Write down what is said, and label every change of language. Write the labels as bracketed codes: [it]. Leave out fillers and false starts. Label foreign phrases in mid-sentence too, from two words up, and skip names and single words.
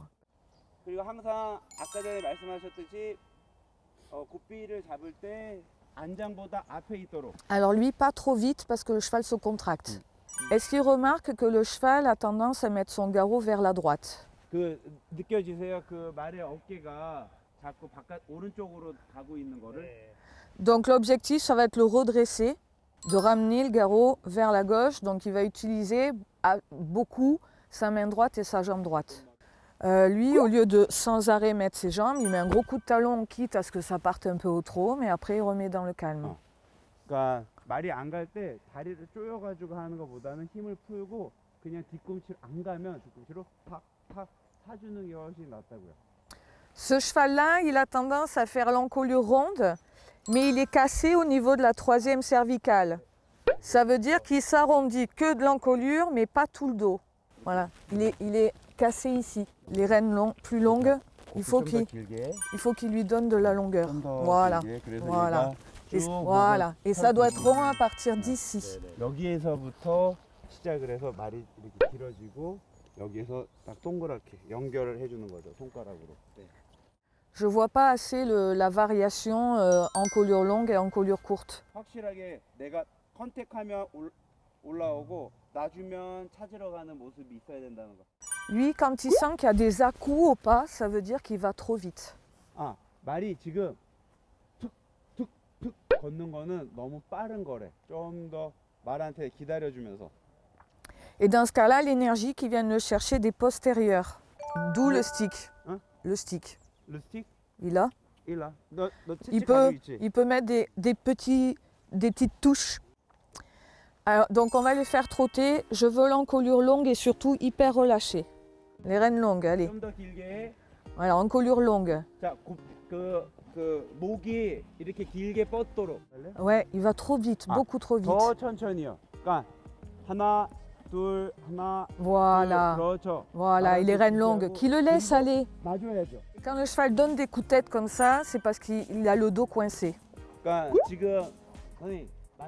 [ko] 그리고 항상 아까 전에 말씀하셨듯이 고삐를 잡을 때 안장보다 앞에 있도록. [fr] Alors lui, pas trop vite parce que le cheval se contracte. Est-ce qu'il remarque que le cheval a tendance à mettre son garrot vers la droite? [ko] 그 느껴지세요? 그 말의 어깨가 자꾸 바깥 오른쪽으로 가고 있는 거를. [fr] Donc l'objectif, ça va être le redresser, de ramener le garrot vers la gauche. Donc il va utiliser beaucoup sa main droite et sa jambe droite. Lui, au lieu de sans arrêt mettre ses jambes, il met un gros coup de talon, quitte à ce que ça parte un peu au trot, mais après il remet dans le calme. [ko] 그러니까 말이 안 갈 때 다리를 조여가지고 하는 것보다는 힘을 풀고 그냥 뒤꿈치로 안 가면 뒤꿈치로 팍팍 사주는 게 훨씬 낫다고요. [fr] Ce cheval-là, il a tendance à faire l'encolure ronde, mais il est cassé au niveau de la troisième cervicale. Ça veut dire qu'il s'arrondit que de l'encolure, mais pas tout le dos. Voilà, il est cassé ici. Les rênes plus longues, il faut qu'il lui donne de la longueur. Voilà, voilà. Voilà, et ça doit être rond à partir d'ici. [ko] 여기에서부터 시작을 해서 말이 이렇게 길어지고 여기에서 딱 동그랗게 연결을 해주는 거죠, 손가락으로. [fr] Je vois pas assez la variation encolure longue et encolure courte. [ko] 확실하게 내가 컨택하면 올라오고 놔주면 찾으러 가는 모습이 있어야 된다는 거. [fr] Lui, quand il sent qu'il y a des à-coups au pas, ça veut dire qu'il va trop vite. [ko] 아, 말이 지금 툭툭툭 걷는 거는 너무 빠른 거래. 좀 더 말한테 기다려주면서. [fr] Et dans ce cas-là, l'énergie qui vient le chercher des postérieurs. D'où le stick. Hein? Le stick. Le stick? Il a. Il a. Il peut mettre des petites touches Alors, donc on va les faire trotter. Je veux l'encolure longue et surtout hyper relâchée. Les rênes longues, allez. [ko] 좀 더 길게. [fr] Voilà, encolure longue. [ko] 자, 목이 이렇게 길게 뻗도록. [fr] Ouais, il va trop vite, beaucoup trop vite. [ko] 더 천천히요. 그러니까 하나, 둘, 하나. [fr] Voilà. [ko] 둘, 그렇죠. [fr] Voilà, et les rênes longues, qui le laissent aller. [ko] 놔줘야죠. [fr] Quand le cheval donne des coups de tête comme ça, c'est parce qu'il a le dos coincé. [ko] 그러니까 지금 선생님 말이